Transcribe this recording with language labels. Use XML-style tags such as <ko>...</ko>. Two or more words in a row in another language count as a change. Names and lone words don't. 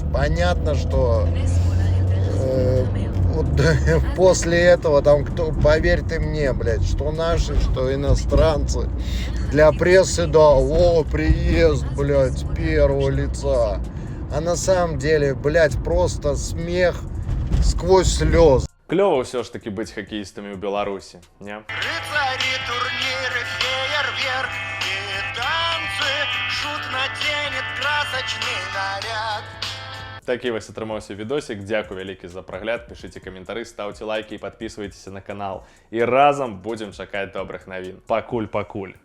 <ru>Понятно, что вот, после этого там кто, поверь ты мне, блядь, что наши, что иностранцы, для прессы, да, о, приезд, блядь, первого лица. А на самом деле, блядь, просто смех сквозь слезы.</ru> <be>Клёва ўсё ж таки быць хакеістамі ў Беларусі, не?</be> <ru>Рыцари, турниры, фейерверк и танцы. Шут наденет красочный наряд.</ru> <be>Такі вось атрымаўся відосік. Дзякую вялікі за прагляд. Пішыце каментары, ставце лайки і падпісвайцеся на канал. І разам будзем чакаць добрых навін. Пакуль.</be>